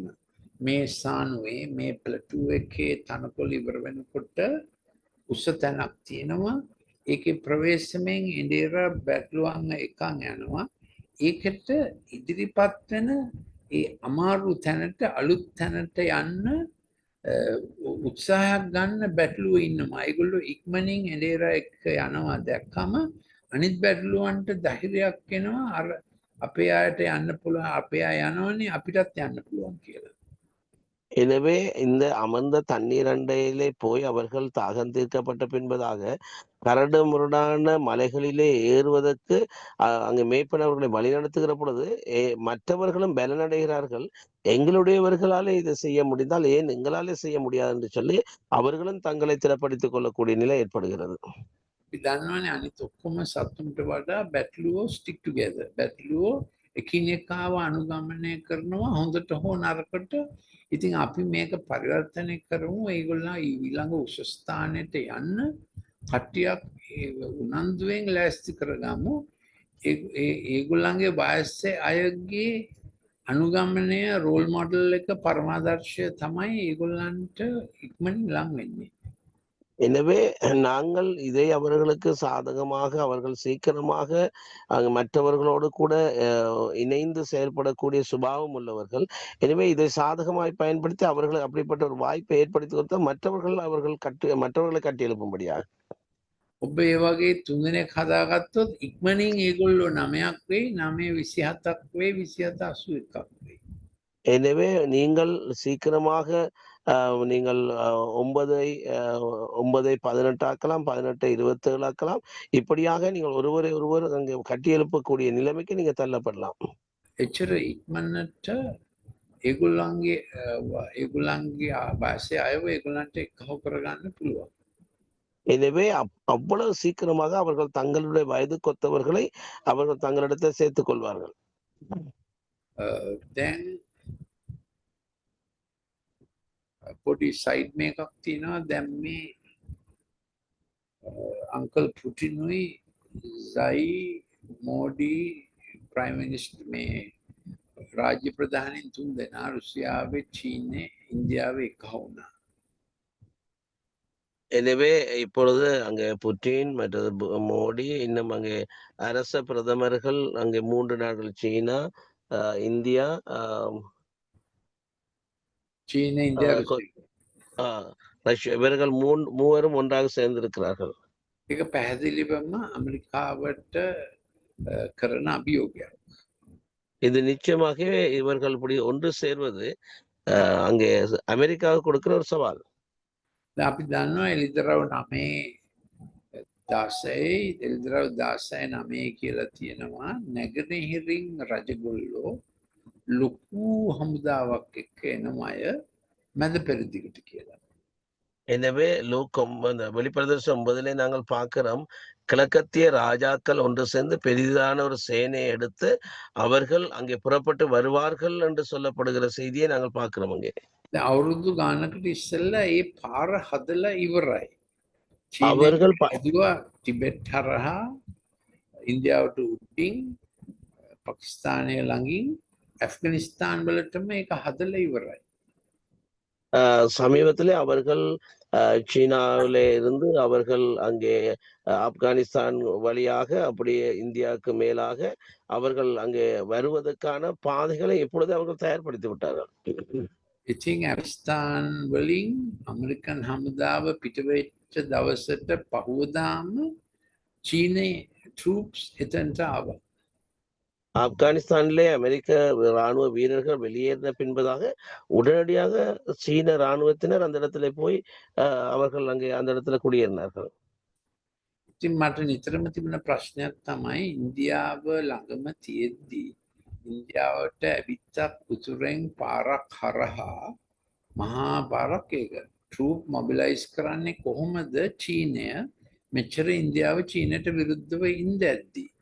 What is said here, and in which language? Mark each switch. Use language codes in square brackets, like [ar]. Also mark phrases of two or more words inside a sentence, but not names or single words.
[si] මේ සානුවේ මේ ප්ලටූ එකේ තනකොළ ඉවර වෙනකොට උස තැනක් තියෙනවා. ඒකේ ප්‍රවේශමෙන් ඉන්දියරා බැටළුවන් එකක් යනවා. ඒකට ඉදිරිපත් වෙන ඒ අමාරු තැනට අලුත් තැනට යන්න උත්සාහයක් ගන්න බැටළුවෝ ඉන්නවා. ඒගොල්ලෝ ඉක්මනින් එඬේරා එක්ක යනවා දැක්කම අනිත් බැටළුවන්ට ධෛර්යයක් එනවා අර අපේ අයට යන්න පුළුවන් අපේ අය යනවනේ අපිටත් යන්න පුළුවන් කියලා. [ta] எனவே இந்த அமர்ந்த தண்ணீர் அண்டையிலே போய் அவர்கள் தாகம் தீர்க்கப்பட்ட பின்பதாக கரடு முரடான மலைகளிலே ஏறுவதற்கு அங்கு மேய்ப்பன் அவர்களை வழிநடத்துகிற பொழுது மற்றவர்களும் பலனடைகிறார்கள். எங்களுடையவர்களாலே இதை செய்ய முடிந்தால் ஏன் எங்களாலே செய்ய முடியாது என்று சொல்லி அவர்களும் தங்களை திறப்படுத்திக் கொள்ளக்கூடிய நிலை ஏற்படுகிறது. [si] අපි දන්නවනේ අනිත් ඔක්කොම සතුන්ට වඩා බැටළුවෝ [en] stick together. [si] බැටළුවෝ එකිනෙකාව අනුගමනය කරනවා හොඳට හෝ නරකට. ඉතින් අපි මේක පරිවර්තනය කරමු ඒගොල්ලෝ ඊළඟ උසස් ස්ථානෙට යන්න කට්ටියක් උනන්දුවෙන් ලෑස්ති කරගමු. ඒගොල්ලන්ගේ වයස්සේ අයගේ අනුගමනය [en] role model [si] එක පරමාදර්ශය තමයි ඒගොල්ලන්ට ඉක්මනින් ලං වෙන්නේ. [ta] எனவே நாங்கள் இதை அவர்களுக்கு சாதகமாக அவர்கள் சீக்கிரமாக மற்றவர்களோடு கூட இணைந்து செயல்படக்கூடிய சுபாவம் உள்ளவர்கள். எனவே இதை சாதகமாய் பயன்படுத்தி அவர்கள் அப்படிப்பட்ட ஒரு வாய்ப்பை ஏற்படுத்தி கொடுத்தால் மற்றவர்களை கட்டி எழுப்பும்படியாக. [si] ඔබ ඒ වගේ තුන්දෙනෙක් හදාගත්තොත් ඉක්මනින් ඒගොල්ලෝ 9ක් වෙයි 9 27ක් වෙයි 27 81ක් වෙයි. [ta] எனவே நீங்கள் சீக்கிரமாக நீங்கள் 9ஐ 18 ஆக்கலாம் 18ஐ 27 ஆக்கலாம். இப்படியாக நீங்கள் ஒருவரை ஒருவர் அங்கே கட்டி எழுப்பக்கூடிய நிலைமைக்கு நீங்க தள்ளப்படலாம். [si] එච්චර ඉක්මනට ඒගොල්ලන්ගේ වාසය අයව ඒගොල්ලන්ට එකහො කරගන්න පුළුවන්. [ta] எனவே அவ்வளவு சீக்கிரமாக அவர்கள் தங்களுடைய வயதுக்கொத்தவர்களை அவர்கள் தங்களிடத்தில் சேர்த்துக் கொள்வார்கள். [si] දැන් පොඩි සයිඩ් මේකක් තියෙනවා. දැන් මේ අංකල් පුටිනුයි සයි මෝඩි [en] prime minister [si] මේ රාජ්‍ය ප්‍රධානීන් තුන් දෙනා රුසියාවේ චීනයේ ඉන්දියාවේ එකහො වුණා. [ta] எனவே இப்பொழுது அங்கே புட்டின் மற்றது மோடி இன்னும் அங்கே அரச பிரதமர்கள் அங்கே 3 நாடுகள் சீனா இந்தியா சீனா இந்தியா ரஷ்யா இவர்கள் மூவரும் ஒன்றாக சேர்ந்திருக்கிறார்கள். [si] ඒක පැහැදිලිවම අමරිකාවට කරන අභියෝගයක්. [ta] இது நிச்சயமாகவே இவர்கள் இப்படி ஒன்று சேர்வது அங்கே அமெரிக்காவுக்கு கொடுக்கிற ஒரு சவால். [si] අපි දන්නවා එළිදරව් 9 එළිදරව් 9 කියලා තියෙනවා. නැගෙනහිරින් රජගොල්ලෝ ලොකු හමුදාවක් එක්ක එනම අය මැද පෙරදිගට කියලා. [ta] எனவே வெளிப்பிரதேசம் 9 நாங்கள் பார்க்கிறோம். கிழக்கத்திய ராஜாக்கள் ஒன்று சேர்ந்து பெரிதான ஒரு சேனையை எடுத்து அவர்கள் அங்கே புறப்பட்டு வருவார்கள் என்று சொல்லப்படுகிற செய்தியை நாங்கள் பார்க்கிறோம். அங்கே [si] අවුරුදු ගානකට ඉස්සෙල්ලා ඒ පාර හදලා ඉවරයි. [ta] அவர்கள் [si] ඇදුවා ටිබෙට් හරහා ඉන්දියාවට උඩින් පාකිස්තානය ළඟින් ඇෆ්ගනිස්තාන් වලටම ඒක හදලා ඉවරයි. [ta] சமீபத்திலே அவர்கள் சீனாவிலே இருந்து அவர்கள் அங்கே ஆப்கானிஸ்தான் வழியாக அப்படியே இந்தியாவுக்கு மேலாக அவர்கள் அங்கே வருவதற்கான பாதைகளை இப்பொழுது அவர்கள் தயார்படுத்தி விட்டார்கள். [si] ඉතින් ඇෆ්ගනිස්තාන් වලින් ඇමරිකන් හමුදාව පිටවෙච්ච දවසට පහුවදාම චීනයේ troops එතනට ආවා. [ta] ஆப்கானிஸ்தானிலே அமெரிக்க ராணுவ வீரர்கள் வெளியேறின பின்பதாக உடனடியாக சீன ராணுவத்தினர் அந்த இடத்துல போய் அவர்கள் அங்கே அந்த இடத்துல குடியேறினார்கள். [si] ඉතින් මට නිතරම තිබෙන ප්‍රශ්නයක් තමයි ඉන්දියාව ළඟම තියෙද්දි ඉන්දියාවට ඇවිත්තක් උතුරෙන් පාරක් හරහා මහා පාරක් ඒක [en] troop mobilise [si] කරන්නේ කොහොමද චීනය මෙච්චර ඉන්දියාව චීනයට විරුද්ධව ඉඳද්දි?